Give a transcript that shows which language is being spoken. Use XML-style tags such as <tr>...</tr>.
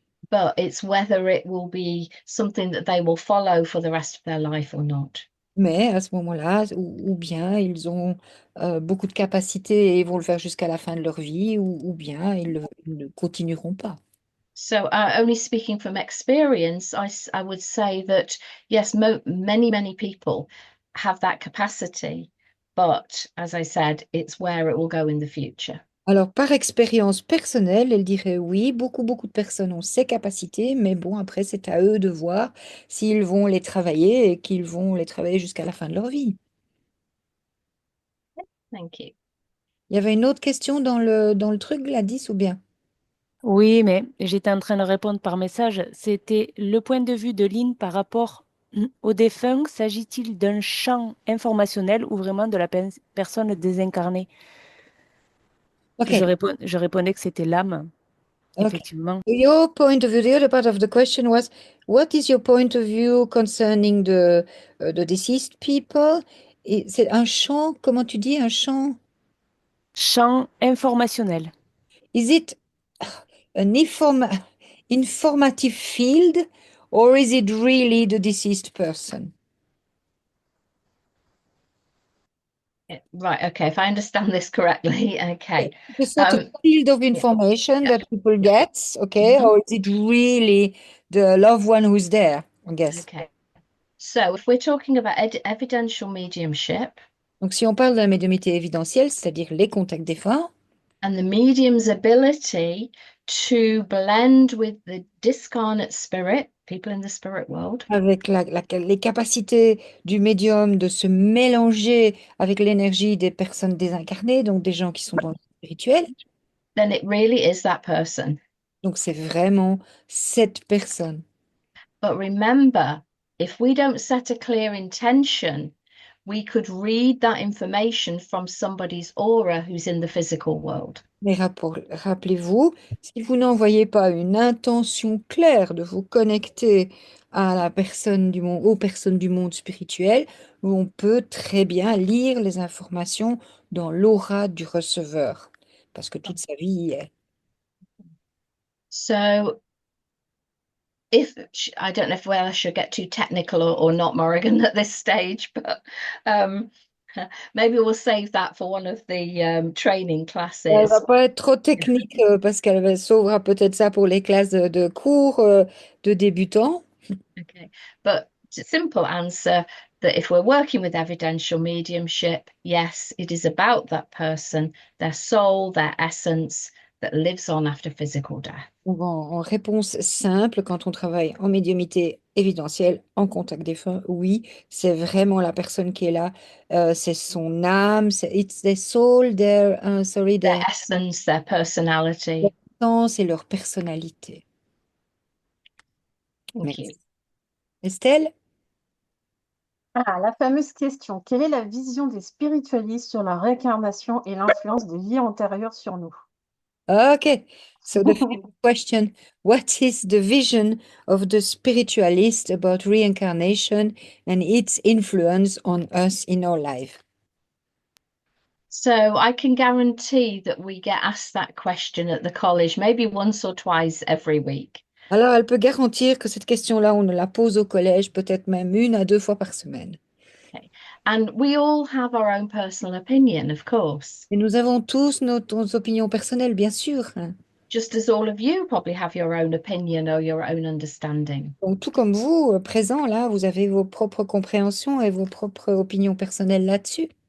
<en>But it's whether it will be something that they will follow for the rest of their life or not.</en> <fr>Mais à ce moment-là, ou bien ils ont beaucoup de capacités et ils vont le faire jusqu'à la fin de leur vie, ou bien ils ne continueront pas.</fr> <en>So, only speaking from experience, I would say that yes, many people have that capacity, but as I said, it's where it will go in the future.</en> <fr>Alors, par expérience personnelle, elle dirait oui, beaucoup de personnes ont ces capacités, mais bon, après, c'est à eux de voir s'ils vont les travailler et qu'ils vont les travailler jusqu'à la fin de leur vie.</fr> <en>Thank you.</en> <fr>Il y avait une autre question dans le truc, Gladys, ou bien? Oui, mais j'étais en train de répondre par message. C'était le point de vue de Lynn par rapport au défunt. S'agit-il d'un champ informationnel ou vraiment de la personne désincarnée? Ok, Je répondais que c'était l'âme, ok. effectivement.</fr> <en>Your point of view, the other part of the question was, what is your point of view concerning the deceased people?</en> <fr>Et c'est un champ, comment tu dis, un champ? Champ informationnel.</fr> <en>Is it an informative field or is it really the deceased person? Right. Okay. If I understand this correctly, okay. A sort of field of Yeah. information Yeah. that people get, okay, Mhm. or is it really the loved one who's there, I guess? Okay. So if we're talking about evidential mediumship</en> <fr>Donc, si on parle de la médiumnité évidentielle, c'est-à-dire les contacts défunts,</fr> <en>and the medium's ability to blend with the discarnate spirit, people in the spirit world,</en> <fr>avec les capacités du médium de se mélanger avec l'énergie des personnes désincarnées, donc des gens qui sont dans le spirituel,</fr> <en>then it really is that person.</en> <fr>donc c'est vraiment cette personne.</fr> <en>But remember, if we don't set a clear intention, we could read that information from somebody's aura who's in the physical world.</en> <fr>Mais rappelez-vous, si vous n'envoyez pas une intention claire de vous connecter à la personne du monde, aux personnes du monde spirituel, on peut très bien lire les informations dans l'aura du receveur, parce que toute sa vie y est.</fr> <en>So I don't know if whether I should get too technical or not, Morrigan, at this stage, but um, maybe we'll save that for one of the training</en> <fr>Elle va</fr> <en>classes.</en> <fr>pas être trop technique parce qu'elle sauvera peut-être ça pour les classes de cours de débutants.</fr> <en>Okay, but simple answer that if we're working with evidential mediumship, yes, it is about that person, their soul, their essence that lives on after physical death.</en> <fr>Donc, en réponse simple, quand on travaille en médiumnité évidentielle, en contact défunt, oui, c'est vraiment la personne qui est là. C'est son âme, it's their soul,</fr> <en>Their essence, their personality.</en> <fr>sens et leur personnalité.</fr> <en>Thank you.</en> <fr>Merci. Estelle? Ah, la fameuse question. Quelle est la vision des spiritualistes sur la réincarnation et l'influence des vies antérieures sur nous?</fr> <en>Okay, so the first question, what is the vision of the spiritualist about reincarnation and its influence on us in our life? So I can guarantee that we get asked that question at the college maybe once or twice every week.</en> <fr>Alors, elle peut garantir que cette question-là, on la pose au collège peut-être même 1 à 2 fois par semaine.</fr> <en>Okay. And we all have our own personal opinion, of course,</en> <fr>Et nous avons tous nos opinions personnelles, bien sûr, hein.</fr> <en>just as all of you probably have your own opinion or your own understanding.</en> <fr>Donc, tout comme vous, présents là, vous avez vos propres compréhensions et vos propres opinions personnelles là-dessus.</fr>